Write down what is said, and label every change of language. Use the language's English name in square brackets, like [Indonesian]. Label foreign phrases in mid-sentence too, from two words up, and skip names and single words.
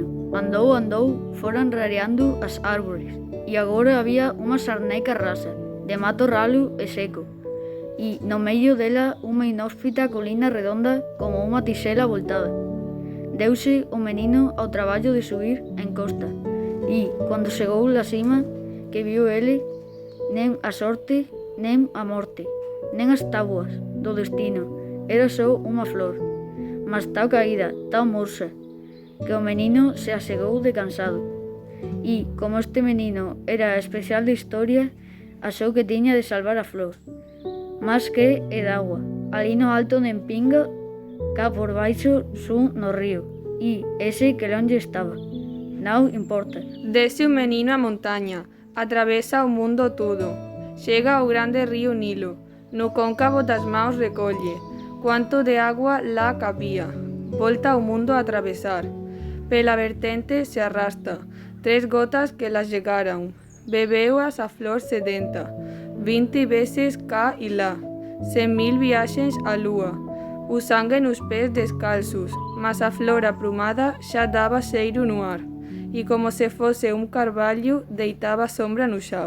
[Galician] Andou, foran rareando as árbores, e agora había unha sarneica rasa, de mato ralo e seco, e no medio dela unha inhóspita colina redonda como unha tisela voltada. Deuse o menino ao traballo de subir en costa, e, cando chegou la cima, que viu ele, nen a sorte, nen a morte, nen as tábuas do destino, era só unha flor, mas tao caída, tao morsa, que o menino se asegou de cansado. E, como este menino era especial de historia, achou que tiña de salvar a flor, mas que é d'agua, ali no alto nen pinga, cá por baixo sun no río, e ese que longe estaba, non importa. Desce o menino a montaña, atravesa o mundo todo, chega ao grande río Nilo, no cóncavo das mãos recolle, cuanto de agua lá cabía, volta ao mundo a atravesar, pela vertente se arrasta, 3 gotas que las llegaran, bebeu-as a flor sedenta, 20 veces cá e lá, 100.000 viaxes á lúa, o sangue nos pés descalzos, mas a flor aprumada xa daba cheiro no ar, e como se fose un carballo deitaba sombra no xao.